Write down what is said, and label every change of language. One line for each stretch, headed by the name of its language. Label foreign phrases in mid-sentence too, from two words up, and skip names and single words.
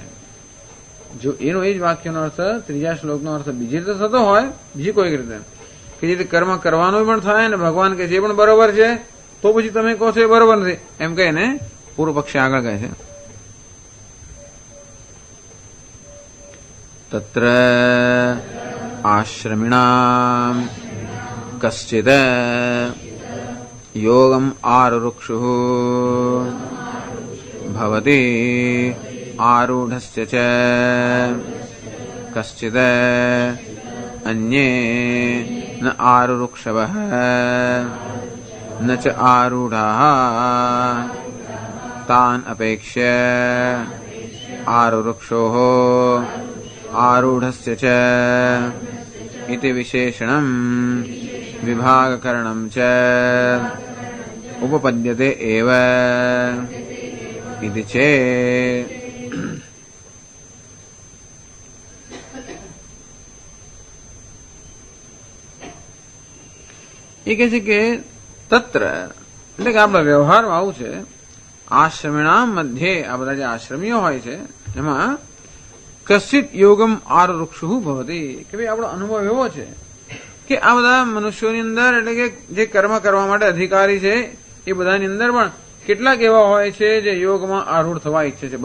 Gujarati: જો એનો એ જ વાક્યનો અર્થ ત્રીજા શ્લોકનો અર્થ બીજી રીતે થતો હોય, બીજી કોઈક રીતે કે જે કર્મ કરવાનું પણ થાય અને ભગવાન કહે છે એ પણ બરોબર છે, તો પછી તમે કહો છો એ બરોબર નથી એમ કહીને પૂર્વ પક્ષી આગળ કહે છે તત્ર
Sanskrit: આશ્રમિણામ કશ્ચિદ योगम आरुरुक्षुः भवति आरूढस्य च कश्चित् अन्ये न आरुरुक्षवः न च आरूढाः तान् अपेक्ष्य आरुरुक्षोः आरूढस्य च इति विशेषणं विभागकरणं च उपपद्यते एव इति चेत्
Gujarati: એ કહે છે કે તત્ર એટલે કે આપણા વ્યવહારમાં આવું છે,
Sanskrit: આશ્રમિણામ મધ્યે
Gujarati: આ બધા જે આશ્રમીઓ હોય છે એમાં
Sanskrit: કશ્ચિત યોગમ આરુરુક્ષુ ભવતી,
Gujarati: કે ભાઈ આપણો અનુભવ એવો છે કે આ બધા મનુષ્યોની અંદર એટલે કે જે કર્મ કરવા માટે અધિકારી છે એ બધાની અંદર પણ કેટલાક એવા હોય છે જે યોગમાં આરૂઢ થવા ઈચ્છે છે.